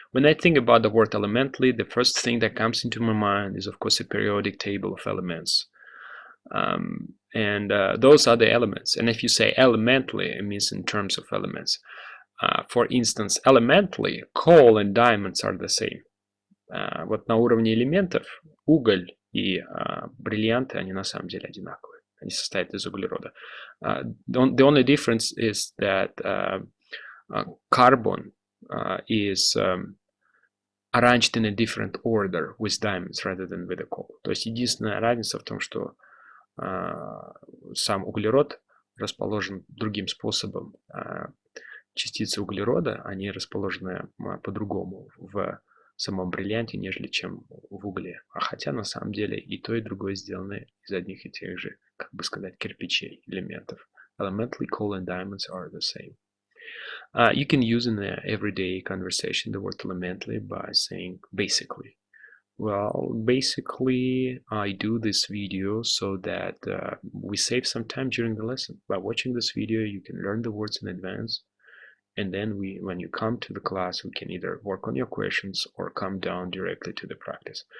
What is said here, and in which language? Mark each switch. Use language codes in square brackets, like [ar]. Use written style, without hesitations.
[en] When I think about the word elementally, the first thing that comes into my mind is, of course, a periodic table of elements. Those are the elements. And if you say elementally, it means in terms of elements. For instance, elementally, coal and diamonds are the same. [ru] Вот на уровне элементов уголь и бриллианты, они на самом деле одинаковые. Они состоят из углерода. [en] The only difference is that carbon is arranged in a different order with diamonds rather than with the coal. [ru] То есть единственная разница в том, что сам углерод расположен другим способом. Частицы углерода, они расположены по-другому в самом бриллианте, нежели чем в угле. Хотя на самом деле и то, и другое сделаны из одних и тех же, как бы сказать, кирпичей, элементов. [en] Elementally, coal and diamonds are the same. You can use in the everyday conversation the word elementally by saying basically. Well, basically, I do this video so that we save some time during the lesson. By watching this video, you can learn the words in advance. And then when you come to the class, we can either work on your questions or come down directly to the practice.